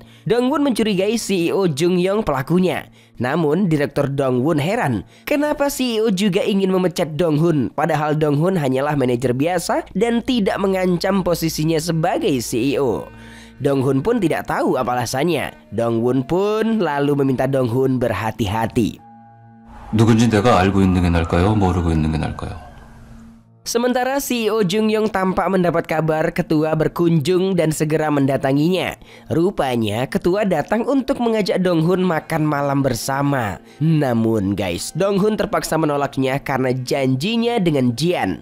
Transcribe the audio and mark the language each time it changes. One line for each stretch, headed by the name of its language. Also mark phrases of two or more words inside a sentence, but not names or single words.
Indonesian: Dong-won mencurigai CEO Jung-young pelakunya. Namun, Direktur Dong-won heran, kenapa CEO juga ingin memecat Dong-hun padahal Dong-hun hanyalah manajer biasa dan tidak mengancam posisinya sebagai CEO. Dong-hun pun tidak tahu apa alasannya. Dong-won pun lalu meminta Dong-hun berhati-hati.
Korean: 누군지 내가 알고 있는 게 나을까요? 모르고 있는 게 나을까요?
Indonesian: Sementara CEO Jung-young tampak mendapat kabar ketua berkunjung dan segera mendatanginya. Rupanya ketua datang untuk mengajak Dong-hun makan malam bersama. Namun guys, Dong-hun terpaksa menolaknya karena janjinya dengan Jian.